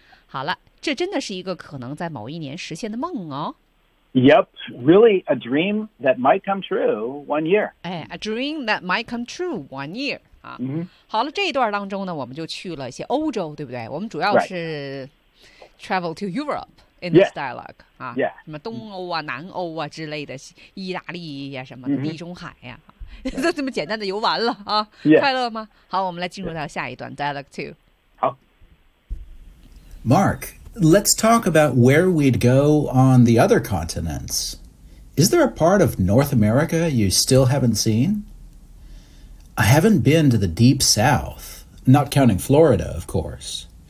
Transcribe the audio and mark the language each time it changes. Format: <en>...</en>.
<zh>好了，这真的是一个可能在某一年实现的梦哦。</zh> <en>Yep, really a dream that might come true one year. 哎 ，a dream that might come true one year 啊。</en> <zh>好了，这一段当中呢，我们就去了一些欧洲，对不对？我们主要是、</zh> <en>right. travel to Europe. In this dialogue, yeah. 啊， yeah.</en> <zh>什么东欧啊、南欧啊之类的，意大利呀、啊、什么的，地中海呀、啊，这么简单的游玩了啊，</zh> <en>yeah.</en> <zh>快乐吗？好，我们来进入到下一段</zh> <en>dialogue two。</en> <zh>好。</zh> <en>Mark, let's talk about where we'd go on the other continents. Is there a part of North America you still haven't seen? I haven't been to the Deep South, not counting Florida, of course.</en>